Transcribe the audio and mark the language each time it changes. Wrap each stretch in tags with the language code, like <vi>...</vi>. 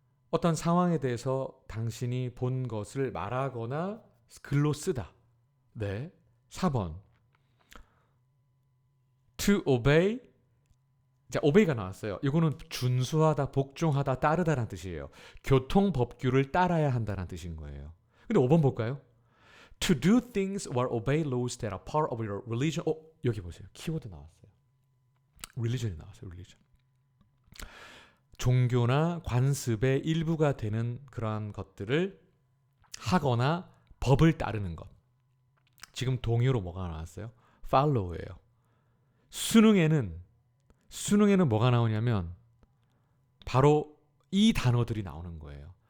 <ko>어떤 상황에 대해서 당신이 본 것을 말하거나 글로 쓰다. 네. 4번.</ko> <en>To obey.</en> <ko>자, obey가 나왔어요. 이거는 준수하다, 복종하다, 따르다라는 뜻이에요. 교통법규를 따라야 한다는 뜻인 거예요. 근데 5번 볼까요?</ko> <en>To do things or obey laws that are part of your religion.</en> <ko>여기 보세요. 키워드 나왔어요. religion이 나왔어요.</ko> <en>religion.</en> <ko>종교나 관습의 일부가 되는 그러한 것들을 하거나 법을 따르는 것. 지금 동의어로 뭐가 나왔어요? follow예요. 수능에는 뭐가 나오냐면 바로 이 단어들이 나오는 거예요.</ko>